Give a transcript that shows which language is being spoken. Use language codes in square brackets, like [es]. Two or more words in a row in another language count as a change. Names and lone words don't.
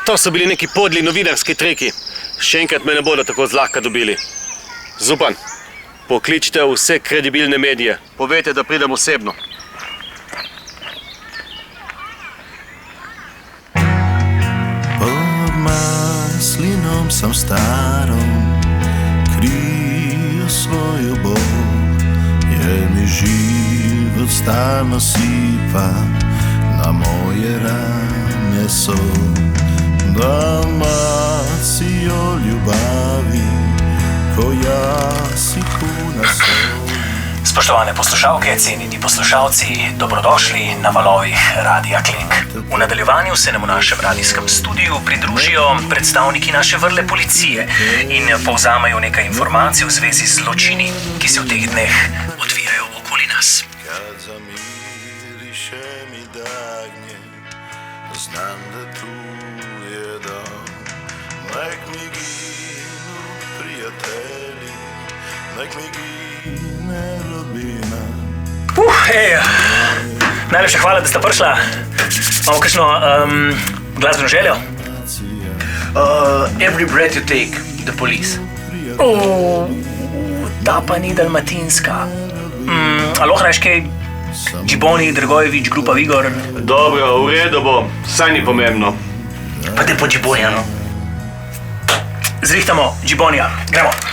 [sl] To so bili neki podli novinarski triki. Še enkrat me ne bodo tako zlahka dobili. Zupan, pokličite vse kredibilne medije. Povejte, da pridem osebno. [hr] Pod maslinom sam starom kriju svoju bol. Mi život stalno sipa na moje rane so. Dalmacijo ljubavi, ko si puna sol. [sl] Spoštovane poslušalke, cenjeni poslušalci, dobrodošli na valovih Radia Klik. V nadaljevanju se nam v našem radijskem studiu pridružijo predstavniki naše vrle policije in povzamejo nekaj informacij v zvezi z zločini, ki se v teh dneh odvijajo okoli nas. [hr] Kad zamiriše mi dagnje, znam da tu je dom. Nek mi ginu prijatelji, nek mi gine rodbina. [sl] Najlepša hvala, da ste prišla. Imamo kakšno glasbeno željo? [en] Every breath you take, the police. [sl] Ta pa ni dalmatinska. Aloha, reš kaj? Džiboni, Dragojevič, grupa Vigor. Dobro, v redu bo, saj ni pomembno. Pa te po Džibonija, no. Zrihtamo Džibonija, gremo.